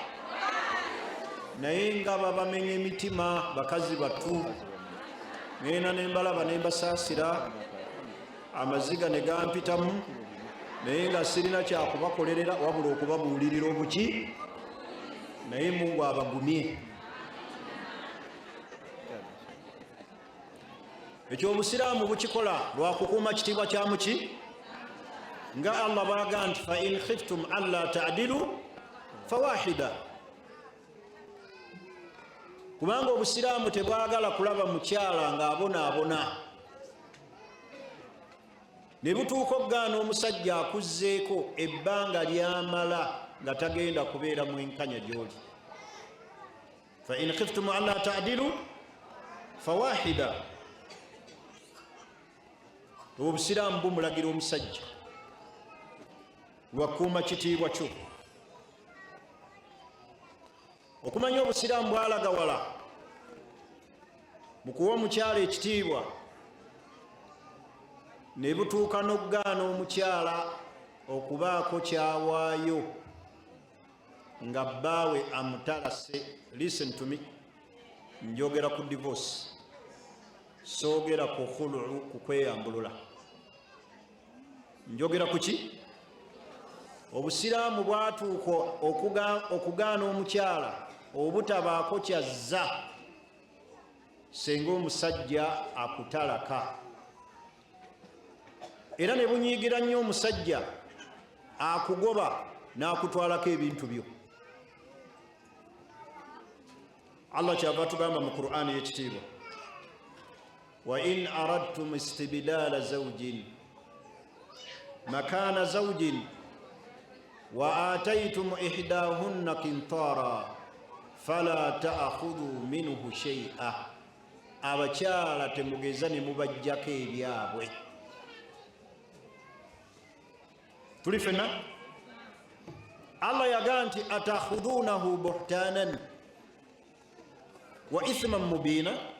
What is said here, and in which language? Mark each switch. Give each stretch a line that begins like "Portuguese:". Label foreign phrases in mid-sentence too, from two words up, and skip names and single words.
Ganda: Naye nga babamenya emitima bakazi battu, ngenda ne mbalaba ne mbasaasira, amaziga ne gampitamu, naye nga sirina kyakubakolerera wabula okubabuulirira obuki, naye Mungu abagumye. Ekyo obusiraamu bukikola lwakukuuma kitiibwa kya muki, nga Allah bw'agamba nti
Arabic: فإن خفتم ألا تعدلوا فواحدة.
Ganda: Kubanga obusiraamu tebwagala kulaba mukyala ng'abonaabona, ne butuuka okugaana omusajja akuzzeeko ebbanga lyamala nga tagenda kubeera mwenkanya gy'oli.
Arabic: فإن خفتم ألا تعدلوا فواحدة.
Ganda: Obusiraamu bumulagira omusajja lwakuuma kitiibwa kyo. Okumanya obusiraamu bwalagawala mu kuwa omukyala ekitiibwa, ne butuuka n'okugaana omukyala okubaako kyawaayo nga bbaawe amutalase.
English: Listen to me,
Ganda: njogera ku divorce, soogera ku khulu, ku kweyambulula. Njogera ku ki? Obusiraamu bwatuuka okugaana omukyala obutabaako kyazza senga omusajja akutalaka, era ne bunyiigira nnyo omusajja akugoba n'akutwalako ebintu byo. Allah kyava tugamba mu Qur'ani y'ekitiibwa,
Arabic: وإن أردتم استبدال زوج مكان زوج وآتيتم إحداهن قنطارا فلا تأخذوا منه شيئا.
Ganda: Abakyala temugeza ne mubajjako ebyabwe. Tuli fenna? Allah yagaa nti
Arabic: أتأخذونه بهتانا وإثما مبينا.